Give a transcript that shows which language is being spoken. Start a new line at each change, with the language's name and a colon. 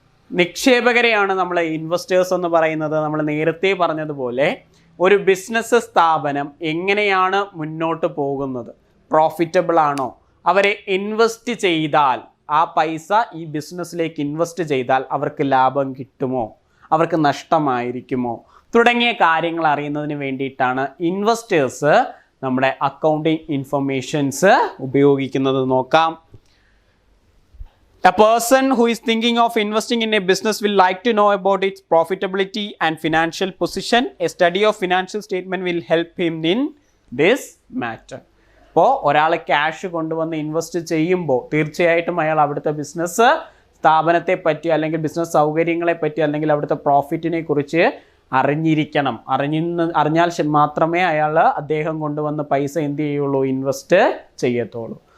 Malayalam: നിക്ഷേപകരെയാണ് നമ്മൾ ഇൻവെസ്റ്റേഴ്സ് എന്ന് പറയുന്നത്. നമ്മൾ നേരത്തെ പറഞ്ഞതുപോലെ ഒരു ബിസിനസ് സ്ഥാപനം എങ്ങനെയാണ് മുന്നോട്ട് പോകുന്നത്, പ്രോഫിറ്റബിൾ ആണോ, അവരെ ഇൻവെസ്റ്റ് ചെയ്താൽ ആ പൈസ ഈ ബിസിനസ്സിലേക്ക് ഇൻവെസ്റ്റ് ചെയ്താൽ അവർക്ക് ലാഭം കിട്ടുമോ, അവർക്ക് നഷ്ടമായിരിക്കുമോ തുടങ്ങിയ കാര്യങ്ങൾ അറിയുന്നതിന് വേണ്ടിയിട്ടാണ് ഇൻവെസ്റ്റേഴ്സ് നമ്മുടെ അക്കൗണ്ടിങ് ഇൻഫർമേഷൻസ് ഉപയോഗിക്കുന്നത്. നോക്കാം.
English: A person who is thinking of investing in a business will like to know about its profitability and financial position. A study of financial statement will help him in this matter.
Malayalam: അപ്പോൾ ഒരാൾ cash കൊണ്ടുവന്ന് invest ചെയ്യുമ്പോൾ തീർച്ചയായിട്ടും അയാൾ അവിടുത്തെ business സ്ഥാപനത്തെ പറ്റി അല്ലെങ്കിൽ ബിസിനസ് സൗകര്യങ്ങളെ പറ്റി അല്ലെങ്കിൽ അവിടുത്തെ പ്രോഫിറ്റിനെ കുറിച്ച് അറിഞ്ഞിരിക്കണം. അറിഞ്ഞാൽ മാത്രമേ അദ്ദേഹം കൊണ്ടുവന്ന് പൈസ എന്ത് ചെയ്യുള്ളൂ, ഇൻവെസ്റ്റ് ചെയ്യത്തുള്ളൂ.